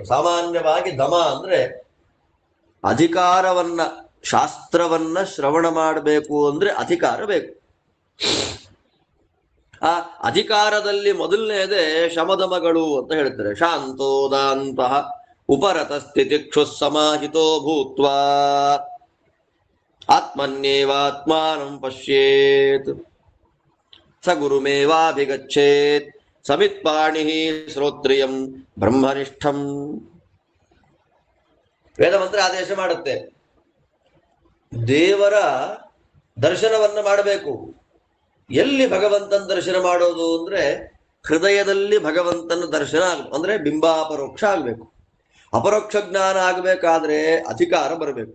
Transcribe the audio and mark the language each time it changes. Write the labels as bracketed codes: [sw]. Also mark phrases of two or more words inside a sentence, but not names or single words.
[kn] ಸಾಮಾನ್ಯವಾಗಿ ದಮ ಅಂದ್ರೆ ಅಧಿಕಾರವನ್ನ, ಶಾಸ್ತ್ರವನ್ನ ಶ್ರವಣ ಮಾಡಬೇಕು ಅಂದ್ರೆ ಅಧಿಕಾರ ಬೇಕು. ಆ ಅಧಿಕಾರದಲ್ಲಿ ಮೊದಲನೇದೇ ಶಮದಮಗಳು ಅಂತ ಹೇಳ್ತಾರೆ. [sa] ಶಾಂತೋದಾಂತ ಉಪರತ ಸ್ಥಿತಿಕ್ಷು ಸಮಾಹಿತೋ ಭೂತ್ವಾ ಆತ್ಮನ್ಯೇವಾತ್ಮಾನಂ ಪಶ್ಯೇತ್ ಸ ಗುರುಮೇವಾಭಿಗಚ್ಚೇತ್ ಸಮಿತ್ಪಾಣಿ ಶ್ರೋತ್ರಿಯಂ ಬ್ರಹ್ಮನಿಷ್ಠಂ. [kn] ವೇದಮಂತ್ರ ಆದೇಶ ಮಾಡುತ್ತೆ, ದೇವರ ದರ್ಶನವನ್ನ ಮಾಡಬೇಕು. ಎಲ್ಲಿ ಭಗವಂತನ ದರ್ಶನ ಮಾಡೋದು ಅಂದ್ರೆ ಹೃದಯದಲ್ಲಿ ಭಗವಂತನ ದರ್ಶನ ಆಗ್ಬೇಕು. ಅಂದ್ರೆ ಬಿಂಬಾಪರೋಕ್ಷ ಆಗ್ಬೇಕು. ಅಪರೋಕ್ಷ ಜ್ಞಾನ ಆಗ್ಬೇಕಾದ್ರೆ ಅಧಿಕಾರ ಬರಬೇಕು.